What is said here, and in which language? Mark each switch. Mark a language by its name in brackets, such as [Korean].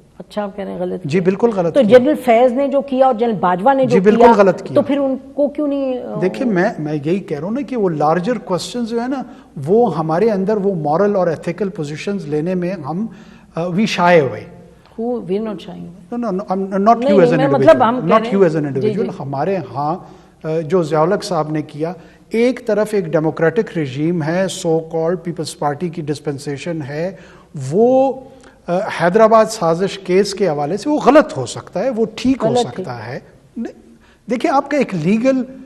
[Urdu] اچھا آپ کہہ رہے ہیں غلط کیا. جی بالکل غلط. تو جنرل فیض نے جو کیا اور جنرل باجوہ نے جو کیا, بالکل غلط کیا, تو پھر ان کو کیوں نہیں؟ دیکھیں میں یہی کہہ رہا ہوں نا کہ وہ لارجر کوسچنز جو ہے نا, وہ ہمارے اندر وہ مورل اور ایتھیکل پوزیشنز لینے میں ہم [English] وی شائے [Urdu] ہوئے. [English] We are not shying away. No, not you as an individual. Not you as an individual. [Urdu] ہمارے ہاں جو ضیاء الحق صاحب نے کیا, ایک طرف ایک ڈیموکریٹک رجیم ہے, سو کالڈ پیپلز پارٹی کی ڈسپنسیشن ہے, وہ حیدرآباد سازش کیس کے حوالے سے وہ غلط ہو سکتا ہے, وہ ٹھیک ہو سکتا ہے. دیکھیں آپ کا ایک لیگل